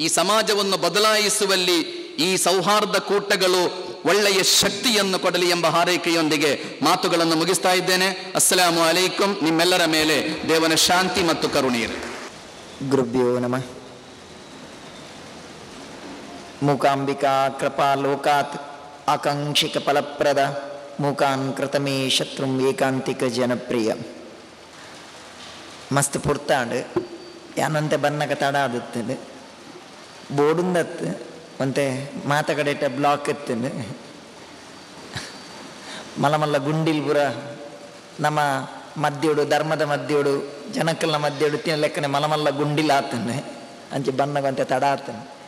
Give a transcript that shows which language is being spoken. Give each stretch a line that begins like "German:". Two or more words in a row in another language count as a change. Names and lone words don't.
Kannada: ಈ ಸಮಾಜವನ್ನು ಬದಲಾಯಿಸುವಲ್ಲಿ ಈ ಸೌಹಾರ್ದ ಕೂಟಗಳು ಒಳ್ಳೆಯ ಶಕ್ತಿಯನ್ನು ಕೊಡಲಿ ಎಂಬ ಹಾರೈಕೆಯೊಂದಿಗೆ ಮಾತುಗಳನ್ನು ಮುಗಿಸ್ತಾ ಇದ್ದೇನೆ.
Arabic: السلام عليكم.
Kannada: ನಿಮ್ಮೆಲ್ಲರ ಮೇಲೆ ದೇವನ ಶಾಂತಿ ಮತ್ತು ಕರುಣೆ ಇರಲಿ.
Sanskrit: ಗುರುಭ್ಯೋ ನಮಃ. ಮೂಕಾಂಬಿಕಾ ಕೃಪಾ ಲೋಕಾತ್ ಆಕಾಂಕ್ಷಿಕ ಫಲಪ್ರದ ಮೂಕಾನ್ ಕೃತಮೇ ಶತ್ರುಂ ಏಕಾಂತಿಕ ಜನಪ್ರಿಯ.
Tulu: ಮಸ್ತ್ ಪುರ್ತಾಂಡು ಯಾನಂತೆ ಬನ್ನಕ ತಡ ಆದುತ್ತಂಡು ಬೋಡುಂದತ್ತು ಮತ್ತೆ ಮಾತಕಡೆಟ ಬ್ಲಾಕ್ ಎತ್ತಂಡು ಮಲ್ಲ ಗುಂಡಿಲ್ ಪುರ ನಮ್ಮ ಮದ್ಯೋಡು ಧರ್ಮದ ಮದ್ಯೋಡು ಜನಕ್ಕಲ್ನ ಮದ್ಯೋಡು ತಿನ್ನ ಲೆಕ್ಕನೆ ಮಲ್ಲ ಗುಂಡಿಲ್ ಆತಂಡೆ ಅಂಚೆ ಬನ್ನಗಂತೆ ತಡ ಆತಂಡು